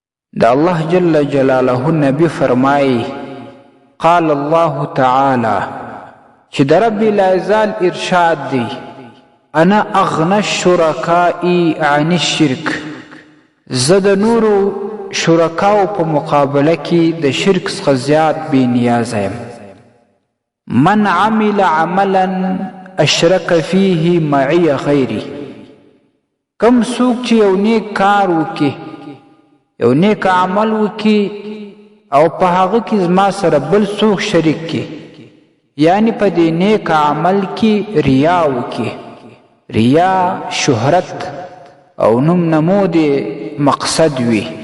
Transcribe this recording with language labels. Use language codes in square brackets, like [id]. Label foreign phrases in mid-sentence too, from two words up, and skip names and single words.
[ps] د الله [ar] جل جلاله [ps] نبی فرمایي [ar] قال الله تعالی [ps] چې د [ar] رب العزال [ps] ارشاد دی [ar] انا اغنى الشرکاء عن الشرک، [ps] زه د نورو شرکاو په مقابله کې د شرک څخه زیات بې نیازه یم. [ar] من عمل عملا اشرک فیه معی غیری، [ps] کم څوک چې یو نیک کار وکړي، یو نیک عمل وکړي او په هغه کې زما سره بل څوک شریک کړي، یعنی په دې نیک عمل کې ریا وکړي، ریا شهرت او نوم نمود مقصد وي،